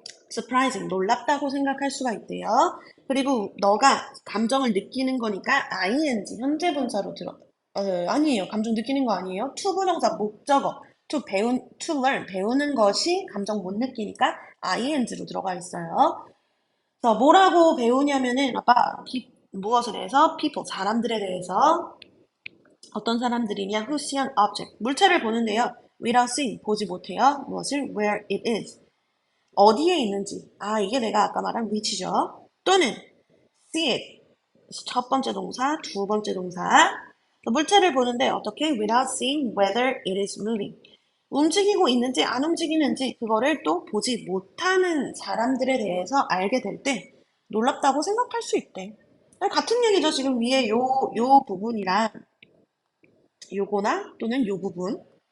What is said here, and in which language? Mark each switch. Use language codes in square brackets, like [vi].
[ko] surprising, 놀랍다고 생각할 수가 있대요. 그리고 너가 감정을 느끼는 거니까 ing, 현재 분사로 아니에요. 감정 느끼는 거 아니에요. to 부정사 목적어, [en] to learn, [ko] 배우는 것이 감정 못 느끼니까 ing로 들어가 있어요. 그래서 뭐라고 배우냐면은 무엇에 대해서? people, 사람들에 대해서. 어떤 사람들이냐? [en] who see an object, [ko] 물체를 보는데요. [en] without seeing, [ko] 보지 못해요. 무엇을? [en] where it is, [ko] 어디에 있는지. 이게 내가 아까 말한 위치죠. 또는 [en] see it, [ko] 첫 번째 동사, 두 번째 동사. 물체를 보는데 어떻게? [en] without seeing whether it is moving. [ko] 움직이고 있는지 안 움직이는지 그거를 또 보지 못하는 사람들에 대해서 알게 될 때 놀랍다고 생각할 수 있대. 같은 얘기죠. 지금 위에 요 부분이랑 요거나 또는 요 부분.